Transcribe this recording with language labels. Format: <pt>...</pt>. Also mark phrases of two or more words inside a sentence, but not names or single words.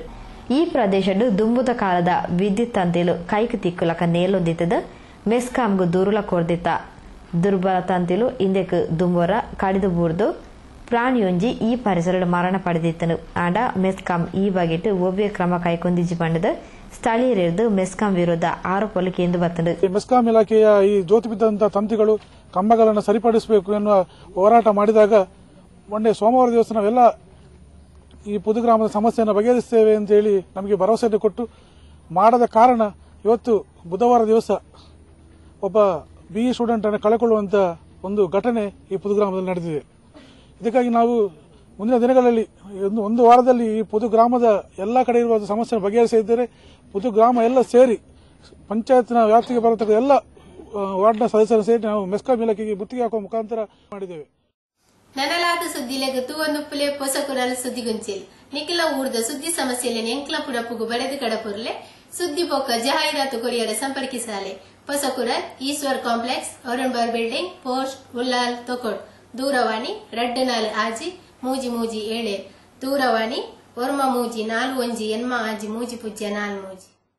<tcy>ಈ ಪ್ರದೇಶಡು ದುಂಬುದ ಕಾಲದ ವಿದ್ಯುತ್ ತಂತಿಲು ಕೈಕ್ ತಿಕ್ಕುಲಕ ನೇಲೊಂದಿತ್ತದ ಮೆಸ್ಕಾಂಗ್ ದೂರುಲ ಕೊರ್ದಿತ್ತ ದುರ್ಬಲ ತಂತಿಲು ಇಂದೆಕ್ ದುಂಬೋರ ಕಡಿದು ಬೂರ್ದು ಪ್ರಾಣಿಯೊಂಜಿ ಈ ಪರಿಸರ ಮರಣ ಪಡೆದಿತ್ತನು. ಆಂಡ ಮೆಸ್ಕಾಂ ಈ ಬಗೆಟ್ ಒವ್ವೆ ಕ್ರಮ ಕೈಗೊಂದಿಜಿ ಬಂಡದ ಸ್ಥಳೀಯರಿದ್ದು ಮೆಸ್ಕಾಂ ವಿರುದ್ಧ ಆರೋಪಗಳು ಕೇಂದ್ರ ಬರ್ತದೆ.</tcy> <kn>ಮೆಸ್ಕಾಂ ಇಲಾಖೆಯ ಈ ಜೋತು ಬಿದ್ದಂತಹ ತಂತಿಗಳು ಕಂಬಗಳನ್ನು ಸರಿಪಡಿಸಬೇಕು ಎನ್ನುವ ಹೋರಾಟ ಮಾಡಿದಾಗ ಮೊನ್ನೆ ಸೋಮವಾರ ದಿವಸ ನಾವೆಲ್ಲ ಈ ಪುದುಗ್ರಾಮದ ಸಮಸ್ಯೆಯನ್ನು ಬಗೆಹರಿಸುತ್ತೇವೆ ಅಂತ ಹೇಳಿ ನಮಗೆ ಭರವಸೆಯನ್ನು ಕೊಟ್ಟು ಮಾಡದ ಕಾರಣ ಇವತ್ತು ಬುಧವಾರ ದಿವಸ ಒಬ್ಬ</kn> <en>BE student</en> <kn>ಅನ್ನು ಕಳೆಕೊಳ್ಳುವಂತ ಒಂದು ಘಟನೆ ಈ ಪುದುಗ್ರಾಮದಲ್ಲಿ ನಡೆದಿದೆ. ಇದಕ್ಕಾಗಿ ನಾವು ಮುಂದಿನ ದಿನಗಳಲ್ಲಿ ಒಂದು ವಾರದಲ್ಲಿ ಈ ಪುದುಗ್ರಾಮದ ಎಲ್ಲಾ ಕಡೆ ಇರುವ ಸಮಸ್ಯೆ ಬಗೆಹರಿಸಿದ್ದಾರೆ. ಪುದುಗ್ರಾಮ ಎಲ್ಲ ಸೇರಿ ಪಂಚಾಯತ್ನ ವ್ಯಾಪ್ತಿಗೆ ಬರತಕ್ಕ ಎಲ್ಲ ವಾರ್ಡ್ನ ಸದಸ್ಯರು ಸೇರಿ ನಾವು ಮೆಸ್ಕಾಂ ಇಲಾಖೆಗೆ ಗುತ್ತಿಗೆ ಹಾಕುವ ಮುಖಾಂತರ ಮಾಡಿದ್ದೇವೆ.</kn> <tcy>ನನಲಾದ ಸುದ್ದಿಲೆಗ ತೂವನ್ನುಪ್ಪುಲೆ ಪೊಸಕುರಲ್ ಸುದ್ದಿಗುಂಚಿಲ್ ನಿಖಿಲ ಊರ್ದ ಸುದ್ದಿ ಸಮಸ್ಯೆಲೆ ಎಂಕ್ಲ ಪುರಪ್ಪುಗು ಬರೆದು ಕಡಪುರ್ಲೆ ಸುದ್ದಿ ಪೊಕ್ಕ ಜಾಹೀರಾತು ಕೊರಿಯರ ಸಂಪರ್ಕಿಸಾಲೆ ಪೊಸಕುರಲ್ ಈಶ್ವರ್ ಕಾಂಪ್ಲೆಕ್ಸ್ ಅರುಣ್ ಬಿಲ್ಡಿಂಗ್ ಪೋಸ್ಟ್ ಉಲ್ಲಾಲ್ ತೊಕೊಡ್ ದೂರವಾಣಿ 24 ಆಜಿ ಮೂಜಿ ಮೂಜಿ 7 ದೂರವಾಣಿ ಒರ್ಮ ಮೂಜಿ 41 ಎನ್ಮ ಆಜಿ ಮೂಜಿ ಪುಜ್ಯ 4 ಮೂಜಿ.</tcy>